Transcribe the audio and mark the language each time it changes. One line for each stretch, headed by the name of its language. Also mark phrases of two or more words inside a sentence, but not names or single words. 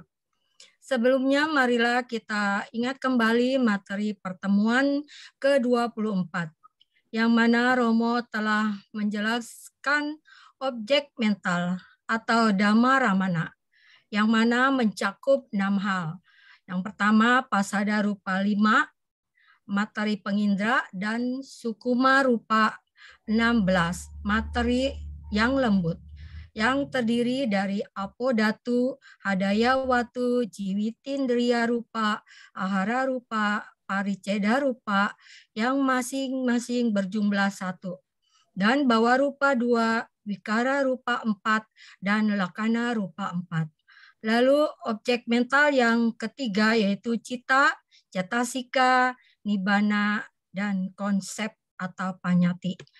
Indonesian: Sebelumnya marilah kita ingat kembali materi pertemuan ke-24 yang mana Romo telah menjelaskan objek mental atau
Pali: Dhamma Ramana
Indonesian: yang mana mencakup 6 hal. Yang pertama
Pali: pasada rupa
Indonesian: 5, materi pengindra, dan
Pali: sukuma rupa
Indonesian: 16, materi yang lembut, yang terdiri dari
Pali: apodatu, hadaya watu, jiwitindriya rupa, ahara rupa, pariceda rupa,
Indonesian: yang masing-masing berjumlah 1, dan
Pali: bawa rupa
Indonesian: 2,
Pali: wikara rupa
Indonesian: 4, dan
Pali: lakana rupa
Indonesian: 4. Lalu objek mental yang ketiga yaitu cita, cetasika, nibbana, dan konsep atau panyati.